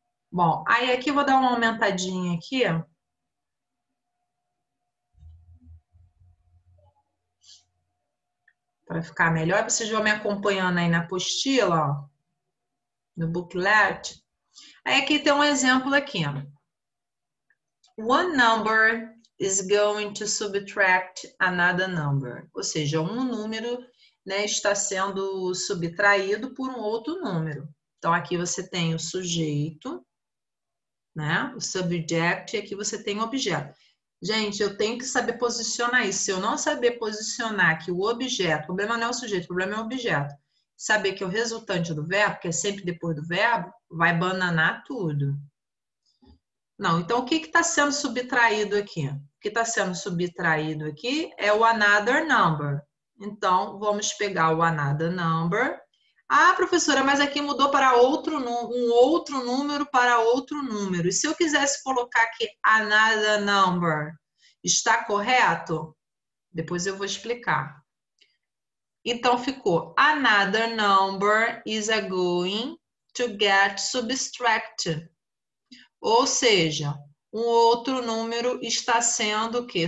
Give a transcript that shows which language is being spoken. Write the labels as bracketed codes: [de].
[pt] Bom, aí aqui eu vou dar uma aumentadinha aqui. Para ficar melhor. Vocês vão me acompanhando aí na apostila, ó, no booklet. Aí aqui tem um exemplo aqui. [en] One number is going to subtract another number. [pt] Ou seja, um número, né, está sendo subtraído por um outro número. Então, aqui você tem o sujeito, né, o subject, e aqui você tem o objeto. Gente, eu tenho que saber posicionar isso. Se eu não saber posicionar que o objeto, o problema não é o sujeito, o problema é o objeto. Saber que é o resultante do verbo, que é sempre depois do verbo, vai bananar tudo. Não, então o que está sendo subtraído aqui? O que está sendo subtraído aqui é o another number. Então, vamos pegar o another number. Ah, professora, mas aqui mudou para um outro número para outro número. E se eu quisesse colocar aqui another number, está correto? Depois eu vou explicar. Então, ficou [en] another number is going to get subtracted. [pt] Ou seja, um outro número está sendo o quê?